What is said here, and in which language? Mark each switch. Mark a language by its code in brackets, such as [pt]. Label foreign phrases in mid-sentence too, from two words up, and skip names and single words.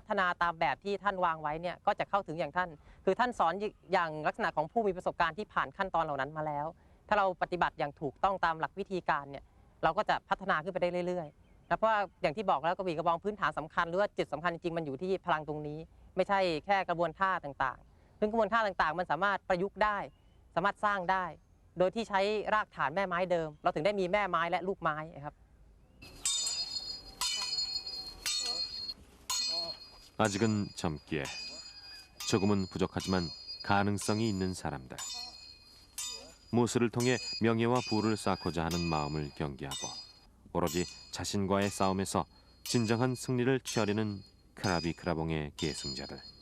[th] ฒนาตามแบบที่ท่านวางไว้เนี่ยก็จะเข้าถึงอย่างท่านคือท่านสอนอย่างลักษณะของผู้มีประสบการณ์ที่ผ่านขั้นตอนเหล่านั้นมาแล้วถ้าเราปฏิบัติอย่างถูกต้องตามหลักวิธีการเนี่ยเราก็จะพัฒนาขึ้นไปได้เรื่อยๆนะเพราะว่าอย่างที่บอกแล้วกระบี่กระบองพื้นฐานสำคัญหรือว่าจุดสำคัญจริงๆมันอยู่ที่พลังตรงนี้ไม่ใช่แค่กระบวนท่าต่างๆซึ่งกระบวนท่าต่างๆมันสามารถประยุกต์ได้สามารถสร้างได้โดยที่ใช้รากฐานแม่ไม้เดิมเราถึงได้มีแม่ไม้และลูกไม้ครับ [ko] 아직은 젊기에 조금은 부족하지만 가능성이 있는 사람들. 무술을 통해 명예와 부를 쌓고자 하는 마음을 경계하고 오로지 자신과의 싸움에서 진정한 승리를 취하려는 크라비 크라봉의 계승자들.